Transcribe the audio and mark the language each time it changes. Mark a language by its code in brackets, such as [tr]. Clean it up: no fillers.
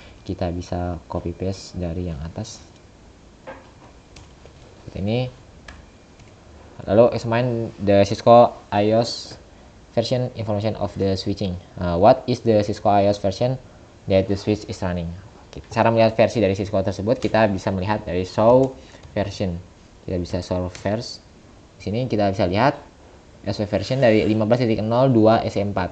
[id] Kita bisa copy paste dari yang atas seperti ini. Lalu [en] examine the Cisco IOS version information of the switching. What is the Cisco IOS version that the switch is running? [id] Cara melihat versi dari Cisco tersebut kita bisa melihat dari show version. Kita bisa show verse. Di sini kita bisa lihat SW version dari 15.02 SE4.